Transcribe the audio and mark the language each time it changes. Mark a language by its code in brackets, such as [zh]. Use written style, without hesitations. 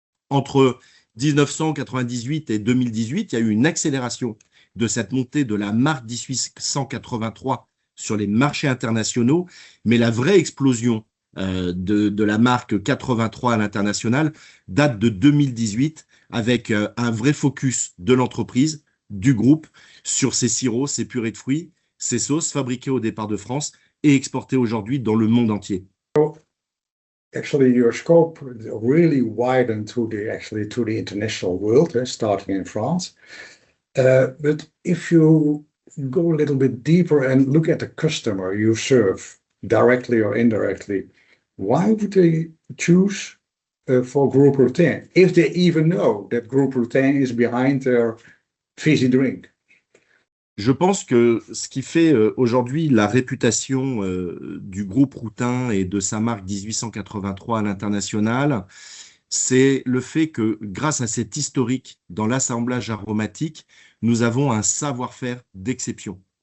[fr] Entre 1998 et 2018, il y a eu une accélération de cette montée de la marque 1883 sur les marchés internationaux, mais la vraie explosion de la marque 83 à l'international date de 2018 avec un vrai focus de l'entreprise, du groupe, sur ses sirops, ses purées de fruits, ses sauces fabriquées au départ de France et exportées aujourd'hui dans le monde entier. [en] Actually, your scope really widened to the international world, starting in France. But if you go a little bit deeper and look at the customer you serve, directly or indirectly, why would they choose for Groupe Routin if they even know that Groupe Routin is behind their fizzy drink? [fr] Je pense que ce qui fait aujourd'hui la réputation du groupe Routin et de sa marque 1883 à l'international, c'est le fait que grâce à cet historique dans l'assemblage aromatique, nous avons un savoir-faire d'exception.